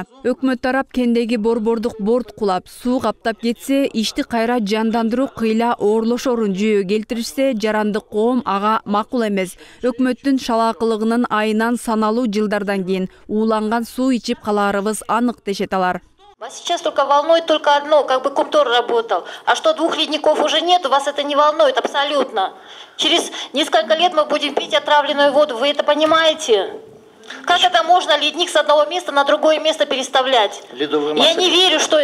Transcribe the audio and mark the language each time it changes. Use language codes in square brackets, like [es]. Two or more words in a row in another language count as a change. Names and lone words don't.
[ky] Өкмөт тарап кендеги борбордук борт кулап, суу каптап кетсе, ишти кайра жандандыруу кыйла оорлошорун жүйө келтиришсе, жарандык коом ага макул эмес. Өкмөттүн шалаакылыгынын айынан саналуу жылдардан кийин ууланган суу ичип калаарыбыз анык дешет алар. [ru] Вас сейчас только волнует только одно, как бы Кумтор работал. А что 2 ледников уже нет, вас это не волнует абсолютно. Через несколько лет мы будем пить отравленную воду, вы это понимаете? Как это можно ледник с одного места на другое место переставлять? Я не верю, что...